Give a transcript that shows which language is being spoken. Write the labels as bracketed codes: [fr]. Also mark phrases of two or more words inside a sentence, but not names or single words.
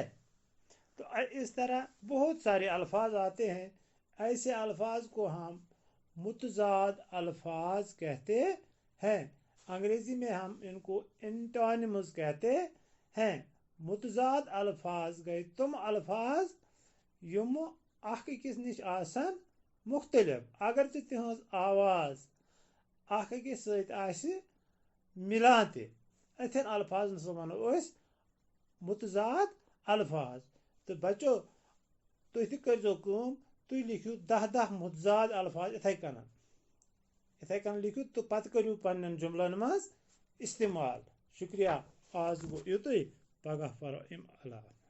[ur] تو اس طرح بہت سارے الفاظ آتے ہیں۔ ایسے الفاظ کو ہم متضاد الفاظ کہتے ہیں۔ انگریزی میں ہم ان کو انٹانیمز کہتے ہیں۔ [ks] متضاد الفاظ گئے تم الفاظ یم اخ أکِس نش آسن مختلف، اگرچہ تہذ آواز اخ أکِس سۭتۍ آسہِ ملان تہِ۔ اتھن الفاظن سۭتۍ ونو أسۍ متضاد الفاظ۔ تو بچو تُہۍ تہِ کٔرزیو کٲم، تُہۍ لیکھِو 10 متضاد الفاظ اتھے کن لیکھِو تہٕ پتہٕ کٔرِو پننٮ۪ن جملن منٛز استعمال۔ شکریہ۔ آز گوٚو یُتُے، پگاہ پرو امہِ علاوٕ۔